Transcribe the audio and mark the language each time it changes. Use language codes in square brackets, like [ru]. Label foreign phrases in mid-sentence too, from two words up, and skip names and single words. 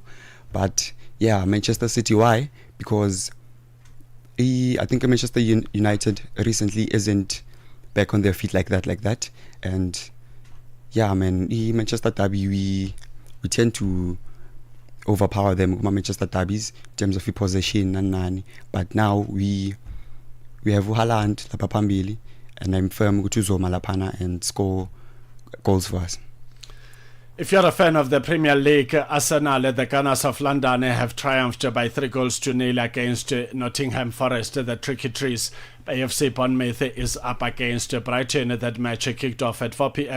[en] But yeah, Manchester City, why? Because I think Manchester United recently isn't back on their feet like that. And yeah, man, Manchester Derby, we tend to overpower them, Manchester Derbies, in terms of possession and nani. But now we have Haaland, [zu] lapha phambili, [en] and I'm firm [zu] ukuthi uzoma laphana [en] and score goals for us. If you're a fan of the Premier League, Arsenal, the Gunners of London, have triumphed by 3-0 against Nottingham Forest, the Tricky Trees. AFC Bournemouth is up against Brighton. That match kicked off at 4 p.m.